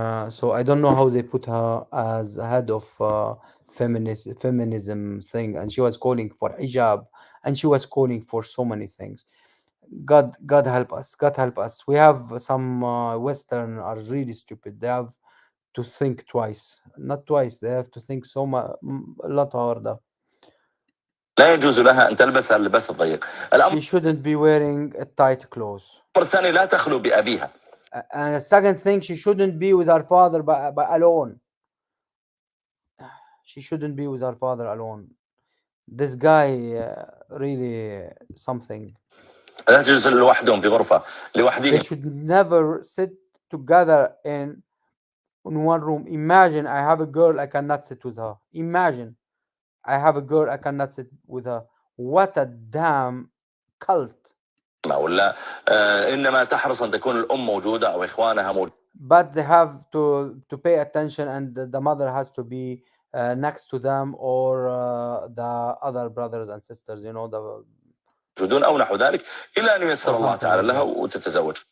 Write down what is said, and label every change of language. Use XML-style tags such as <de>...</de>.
<en>So I don't know how they put her as head of feminism thing, and she was calling for hijab, and she was calling for so many things. God help us. God help us. We have some Western are really stupid. They have to think twice, not twice. They have to think so much, a lot harder.</en> <ar>لا يجوز لها أن تلبس اللباس الضيق.</ar> <en>She shouldn't be wearing tight clothes.</en> <ar>الأمر الثاني لا تخلو بأبيها.</ar> <en>And the second thing, she shouldn't be with her father by alone. She shouldn't be with her father alone. This guy really something.</en> <ar>لا تجلس لوحدهم في غرفة لوحدهم.</ar> <en>They should never sit together in one room. Imagine I have a girl, I cannot sit with her. Imagine I have a girl, I cannot sit with her. What a damn cult.</en> <ar>ولا إنما تحرص أن تكون الأم موجودة أو إخوانها موجودة.</ar> <en>But they have to pay attention, and the mother has to be next to them, or the other brothers and sisters, you know, the</en> <ar>موجودون أو نحو ذلك إلى أن ييسر الله تعالى لها وتتزوج.</ar>